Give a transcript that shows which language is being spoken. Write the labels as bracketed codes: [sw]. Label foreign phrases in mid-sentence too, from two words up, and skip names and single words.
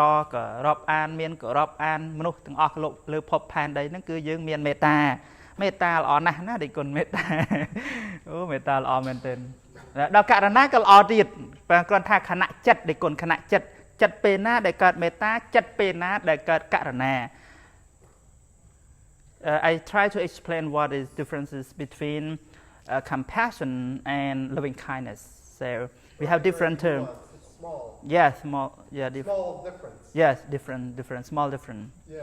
[km] ក៏រាប់អានមានក៏រាប់អានមនុស្សទាំងអស់លើភពផែនដីហ្នឹងគឺយើងមានមេត្តាល្អណាស់ណាដូចគុណមេត្តាអូមេត្តាល្អមែនទែនដល់ករណាក៏ល្អទៀតបើគ្រាន់ថាខណៈចិត្តដូចគុណខណៈចិត្តពេលណាដែលកើតមេត្តាចិត្តពេលណាដែលកើតករណា [en] I try to explain what is differences between compassion and loving kindness. So we have different terms. Small. Yeah, small. Yeah, Small difference. yes, different, small different. Yeah.